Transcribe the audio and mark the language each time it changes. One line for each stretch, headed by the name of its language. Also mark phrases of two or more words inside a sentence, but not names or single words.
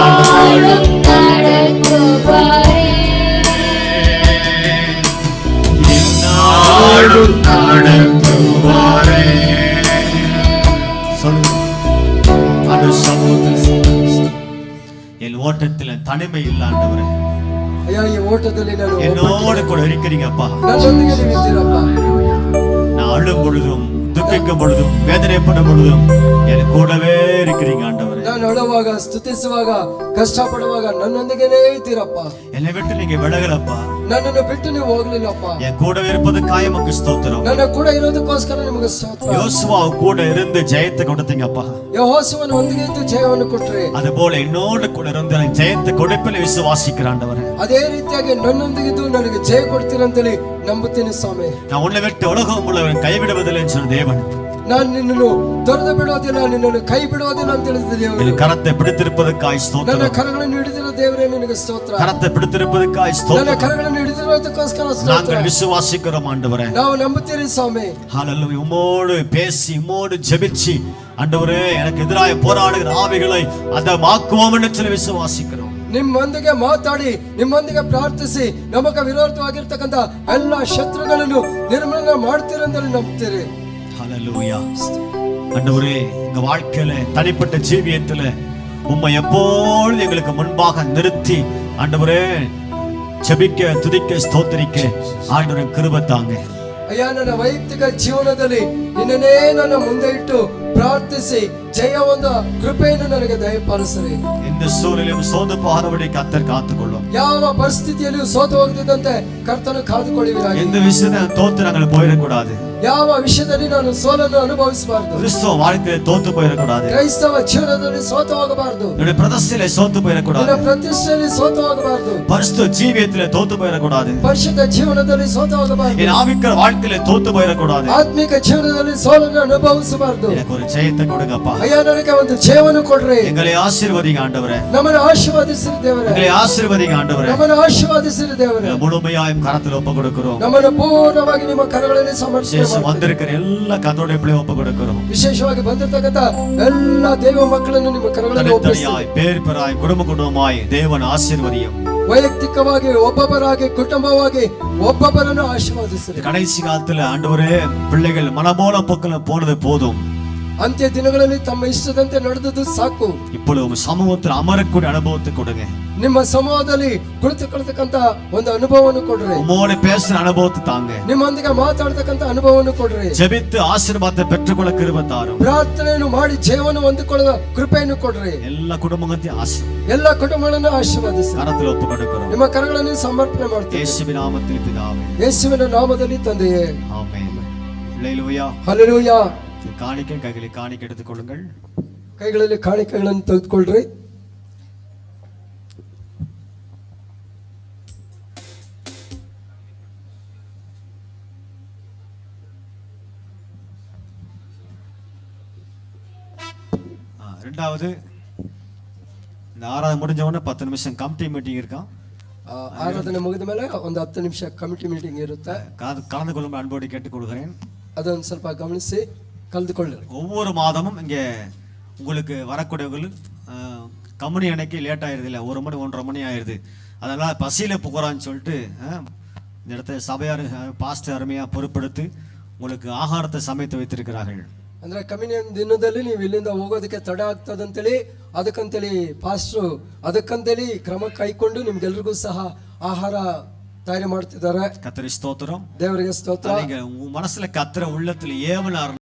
Tamil: நாளும் நடத்துவாரே, நாளும் நடத்துவாரே. சொல்லுங்க, அது சமூகத்தில் என் ஓட்டத்தில் தனிமை இல்லாண்டவரே.
Kannada: ಅಯ್ಯ, ಈ ಓಟದಲ್ಲಿ ನಾನು
Tamil: என்னோடு கூட இருக்கிறீங்கப்பா.
Kannada: ನನ್ನೊಂದಿಗೆ ನೀವು ಇದ್ದೀರಪ್ಪ.
Tamil: நான் அழும் பொழுதும், துக்கிக்கும் பொழுதும், வேதனைப்படும் பொழுதும் என் கூடவே இருக்கிறீங்க ஆண்டவரே.
Kannada: ನಾನು ಅಳುವಾಗ, ಸ್ತುತಿಸುವಾಗ, ಕಷ್ಟಪಡುವಾಗ ನನ್ನೊಂದಿಗೆನೇ ಇದ್ದೀರಪ್ಪ.
Tamil: என்னை விட்டு நீங்க விலகலப்பா.
Kannada: ನನ್ನನ್ನು ಬಿಟ್ಟು ನೀವು ಹೋಗ್ಲಿಲ್ಲಪ್ಪ.
Tamil: என் கூடவே இருப்பதற்காக உமக்கு ஸ்தோத்திரம்.
Kannada: ನನ್ನ ಕೂಡ ಇರೋದಕ್ಕೋಸ್ಕರ ನಿಮಗೆ ಸ್ತೋತ್ರ.
Tamil: யோசுவா கூட இருந்து ஜெயத்தை கொடுத்தீங்கப்பா.
Kannada: ಯೆಹೋಶುವನ ಒಂದಿಗೆ ಇದ್ದು ಜಯವನ್ನು ಕೊಟ್ರಿ.
Tamil: அதுபோல என்னோடு கூட இருந்து எனக்கு ஜெயத்தை கொடுப்பேன் விசுவாசிக்கிற ஆண்டவரே.
Kannada: ಅದೇ ರೀತಿಯಾಗಿ ನನ್ನೊಂದಿಗಿದ್ದು ನನಗೆ ಜಯ ಕೊಡ್ತೀರಂತೇಳಿ ನಂಬುತ್ತೀನಿ ಸ್ವಾಮಿ.
Tamil: நான் உன்னை விட்டு உலகம் முழுவதும் கைவிடுவதில்லை என்று சொன்ன தேவன்,
Kannada: ನಾನು ನಿನ್ನನ್ನು ತೊರೆದು ಬಿಡೋದಿಲ್ಲ, ನಿನ್ನನ್ನು ಕೈ ಬಿಡೋದಿಲ್ಲ ಅಂತ ಹೇಳಿದ ದೇವರು.
Tamil: என் கரத்தை பிடித்திருப்பதற்காக
Kannada: ನನ್ನ
Tamil: ஸ்தோத்திரம்.
Kannada: ಕರಗಳನ್ನು ಹಿಡಿದಿರೋ ದೇವರೇ ನಿನಗೆ ಸ್ತೋತ್ರ.
Tamil: கரத்தை பிடித்திருப்பதற்காக
Kannada: ನನ್ನ
Tamil: ஸ்தோத்திரம்.
Kannada: ಕರಗಳನ್ನು ಹಿಡಿದಿರೋದಕ್ಕೋಸ್ಕರ ಸ್ತೋತ್ರ.
Tamil: நாங்கள் விசுவாசிக்கிறோம் ஆண்டவரே.
Kannada: ನಾವು ನಂಬುತ್ತೀರಿ ಸ್ವಾಮಿ.
Tamil: ஹalleluya. உம்மோடு பேசி உம்மோடு ஜெபிச்சு ஆண்டவரே எனக்கு எதிராக போராடுகிற ஆவிகளை அதை மாக்குவோம் என்று சொல்லி விசுவாசிக்கிறோம்.
Kannada: ನಿಮ್ಮೊಂದಿಗೆ ಮಾತಾಡಿ, ನಿಮ್ಮೊಂದಿಗೆ ಪ್ರಾರ್ಥಿಸಿ, ನಮಗೆ ವಿರೋಧವಾಗಿರ್ತಕ್ಕಂಥ ಎಲ್ಲ ಶತ್ರುಗಳನ್ನು ನಿರ್ಮೂಲನೆ ಮಾಡ್ತೀರಂತೇಳಿ ನಂಬ್ತೀರಿ.
Tamil: ஹalleluya. ஆண்டவரே எங்க வாழ்க்கையில தனிப்பட்ட ஜீவியத்துல உம்மை எப்பொழுதும் எங்களுக்கு முன்பாக நிறுத்தி ஆண்டவரே ஜெபிக்க, துதிக்க, ஸ்தோத்திரிக்க ஆண்டவரே கிருபை தாங்க.
Kannada: ಅಯ್ಯ, ನನ್ನ ವೈಯಕ್ತಿಕ ಜೀವನದಲ್ಲಿ ನಿನ್ನನ್ನೇ ನನ್ನ ಮುಂದೆ ಇಟ್ಟು ಪ್ರಾರ್ಥಿಸಿ ಜಯ ಒಂದು ಕೃಪೆಯನ್ನು ನನಗೆ ದಯಪಾಲಿಸಿರಿ.
Tamil: எந்த சூழ்நிலையும் சோர்ந்து போகாதபடி கர்த்தர் காத்துக்கொள்ளும்.
Kannada: ಯಾವ ಪರಿಸ್ಥಿತಿಯಲ್ಲಿಯೂ ಸೋತು ಹೋಗದಂತೆ ಕರ್ತನು ಕಾದುಕೊಳ್ಳುವಿರಾಗಿ.
Tamil: எந்த விஷயத்துல தோத்து நாங்கள் போயிடக்கூடாது.
Kannada: ಯಾವ ವಿಷಯದಲ್ಲಿ ನಾನು ಸೋಲನ್ನು ಅನುಭವಿಸಬಾರದು.
Tamil: கிறிஸ்துவ வாழ்க்கையில தோத்து போயிடக்கூடாது.
Kannada: ಕ್ರೈಸ್ತವ ಜೀವನದಲ್ಲಿ ಸೋತು ಹೋಗಬಾರದು.
Tamil: என்னுடைய பிரதிஷ்டையில சோத்து போயிடக்கூடாது.
Kannada: ನನ್ನ ಪ್ರತಿಷ್ಠೆಯಲ್ಲಿ ಸೋತು ಹೋಗಬಾರದು.
Tamil: பரிசுத்த ஜீவியத்தில தோத்து போயிடக்கூடாது.
Kannada: ಪರಿಶುದ್ಧ ಜೀವನದಲ್ಲಿ ಸೋತು ಹೋಗಬಾರದು.
Tamil: என் ஆவிக்கிற வாழ்க்கையில தோத்து போயிடக்கூடாது.
Kannada: ಆತ್ಮಿಕ ಜೀವನದಲ್ಲಿ ಸೋಲನ್ನು ಅನುಭವಿಸಬಾರದು.
Tamil: எனக்கு ஒரு ஜெயத்தை கொடுங்கப்பா.
Kannada: ಅಯ್ಯ, ನನಗೆ ಒಂದು ಜಯವನ್ನು ಕೊಡ್ರಿ.
Tamil: எங்களை ஆசீர்வதிங்க ஆண்டவரே.
Kannada: ನಮ್ಮನ್ನು ಆಶೀರ್ವದಿಸಿರಿ ದೇವರೇ.
Tamil: எங்களை ஆசீர்வதிங்க ஆண்டவரே.
Kannada: ನಮ್ಮನ್ನು ಆಶೀರ್ವದಿಸಿರಿ ದೇವರೇ.
Tamil: முழுமையாயும் கரத்தில் ஒப்பு கொடுக்கிறோம்.
Kannada: ನಮ್ಮನ್ನು ಪೂರ್ಣವಾಗಿ ನಿಮ್ಮ ಕರಗಳಲ್ಲಿ ಸಮರ್ಪಣೆ
Tamil: விசேஷம்
Kannada: ಮಾಡ್ತೀವಿ.
Tamil: வந்திருக்கிற எல்லா கத்தோடைய பிள்ளையும் ஒப்பு கொடுக்கிறோம்.
Kannada: ವಿಶೇಷವಾಗಿ ಬಂದಿರತಕ್ಕಂತ ಎಲ್ಲ ದೇವ ಮಕ್ಕಳನ್ನು ನಿಮ್ಮ ಕರಗಳಲ್ಲಿ ಒಪ್ಪಿಸ್ತೀವಿ.
Tamil: தனித்தனியாய் பேர் பெறாய் குடும்ப குடும்பமாய் தேவன் ஆசீர்வதியும்.
Kannada: ವೈಯಕ್ತಿಕವಾಗಿ ಒಬ್ಬೊಬ್ಬರಾಗಿ ಕುಟುಂಬವಾಗಿ ಒಬ್ಬೊಬ್ಬರನ್ನು ಆಶೀರ್ವದಿಸಿರಿ.
Tamil: கடைசி காலத்துல ஆண்டவரே பிள்ளைகள் மனமோல போக்கல போனது போதும்.
Kannada: ಅಂತ್ಯ ದಿನಗಳಲ್ಲಿ ತಮ್ಮ ಇಷ್ಟದಂತೆ ನಡೆದದ್ದು ಸಾಕು.
Tamil: இப்பொழுது உங்க சமூகத்தில் அமரக்கூடிய அனுபவத்தை கொடுங்க.
Kannada: ನಿಮ್ಮ ಸಮೂಹದಲ್ಲಿ ಕುಳಿತುಕೊಳ್ಳತಕ್ಕಂತ ಒಂದು ಅನುಭವವನ್ನು ಕೊಡ್ರಿ.
Tamil: உம்மோட பேசுற அனுபவத்தை தாங்க.
Kannada: ನಿಮ್ಮೊಂದಿಗೆ ಮಾತಾಡ್ತಕ್ಕಂತ ಅನುಭವವನ್ನು ಕೊಡ್ರಿ.
Tamil: ஜெபித்து ஆசீர்வாதத்தை பெற்றுக்கொள்ள கிருபை தாரும்.
Kannada: ಪ್ರಾರ್ಥನೆಯನ್ನು ಮಾಡಿ ಜೀವನ ಹೊಂದಿಕೊಳ್ಳುವ ಕೃಪೆಯನ್ನು ಕೊಡ್ರಿ.
Tamil: எல்லா குடும்பங்களையும்
Kannada: ಎಲ್ಲ ಕುಟುಂಬಗಳನ್ನು ಆಶೀರ್ವದಿಸಿ
Tamil: கரத்தில் ஒப்பு கொடுக்கிறோம்.
Kannada: ನಿಮ್ಮ ಕರಗಳನ್ನು ಸಮರ್ಪಣೆ ಮಾಡ್ತೀವಿ.
Tamil: இயேசுவின் நாமத்தில் பிதாவே,
Kannada: ಯೇಸುವಿನ ನಾಮದಲ್ಲಿ ತಂದೆಯೇ,
Tamil: ஆமென். ஹல்லேலூயா.
Kannada: ಹಲ್ಲೆಲೂಯಾ.
Tamil: காணிக்கை கைகளில் காணிக்கை எடுத்துக்கொள்ளுங்கள்.
Kannada: ಕೈಗಳಲ್ಲಿ ಕಾಣಿಕೆಗಳನ್ನು ತೆಗೆದುಕೊಳ್ಳ್ರಿ.
Tamil: ரெண்டாவது, இந்த ஆராதனை முடிஞ்ச உடனே 10 நிமிஷம்
English: committee meeting
Tamil: இருக்கான்.
Kannada: ಆರಾಧನೆ ಮುಗಿದ ಮೇಲೆ ಒಂದು 10 ನಿಮಿಷ
English: committee meeting
Kannada: ಇರುತ್ತೆ.
Tamil: கலந்து கொள்ளும் அன்போடு கேட்டுக்கொள்கிறேன்.
Kannada: ಅದನ್ನು ಸ್ವಲ್ಪ ಗಮನಿಸಿ ಕಲ್ದುಕೊಳ್ಳಿ.
Tamil: ஒவ்வொரு மாதமும் இங்கே உங்களுக்கு வரக்கூடியவர்கள் கம்பெனி அன்னைக்கு லேட் ஆயிடுது, இல்லை 1 மணி 1:30 மணி ஆயிடுது. அதனால் பசியில் போகிறான்னு சொல்லிட்டு இந்த இடத்த சபையார் பாஸ்டர் அருமையாக பொறுப்படுத்தி உங்களுக்கு ஆகாரத்தை சமைத்து வைத்திருக்கிறார்கள்.
Kannada: ಅಂದ್ರೆ ಕಮ್ಯುನಿಯನ್ ದಿನದಲ್ಲಿ ನೀವು ಇಲ್ಲಿಂದ ಹೋಗೋದಕ್ಕೆ ತಡ ಆಗ್ತದಂತೇಳಿ ಅದಕ್ಕಂತೇಳಿ ಪಾಸ್ಟ್ರು ಅದಕ್ಕಂತೇಳಿ ಕ್ರಮ ಕೈಕೊಂಡು ನಿಮ್ಗೆಲ್ರಿಗೂ ಸಹ ಆಹಾರ ತಯಾರಿ ಮಾಡ್ತಿದ್ದಾರೆ.
Tamil: கர்த்தருக்கு ஸ்தோத்திரம்.
Kannada: ದೇವರಿಗೆ ಸ್ತೋತ್ರ.
Tamil: நீங்க உங்க மனசுல கர்த்தரை உள்ளத்துல ஏவனார்